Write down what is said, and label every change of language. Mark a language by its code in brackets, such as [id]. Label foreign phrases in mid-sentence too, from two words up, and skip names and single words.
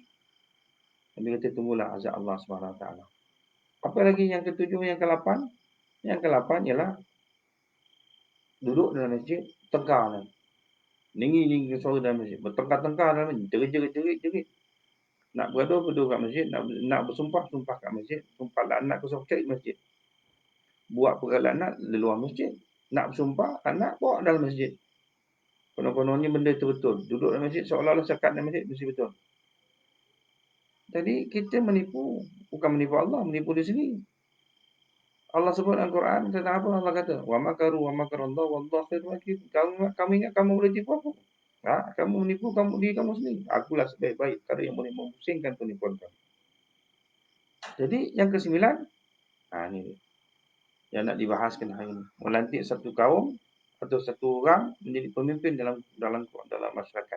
[ms] Nabi kata, tunggulah azab Allah SWT. Apa lagi yang ketujuh, yang ke-8? Yang ke-8 ialah duduk dalam masjid, tengkar. Tinggi suara dalam masjid. Bertengkar-tengkar dalam masjid. Jerit-jerit. Nak bergaduh kat masjid. Nak bersumpah kat masjid. Sumpah laknat kusuk-cek masjid. Buat perkara laknat di luar masjid. Nak bersumpah anak bawa dalam masjid. Konon-kononnya benda itu betul. Duduk dalam masjid seolah-olah sekat dalam masjid mesti betul. Jadi kita menipu. Bukan menipu Allah, menipu diri sendiri. Allah sebut dalam Quran tentang apa? Allah kata, [ar] ومكروا ومكر الله والله خير الماكرين. [ms] Kamu ingat kamu boleh tipu aku? Kamu menipu diri kamu sendiri. Akulah sebaik-baik cara yang boleh memusingkan penipuan kamu. Jadi yang ke-9, ni dia. Yang nak dibahaskan hari ini. Melantik satu kaum atau satu orang menjadi pemimpin dalam masyarakat.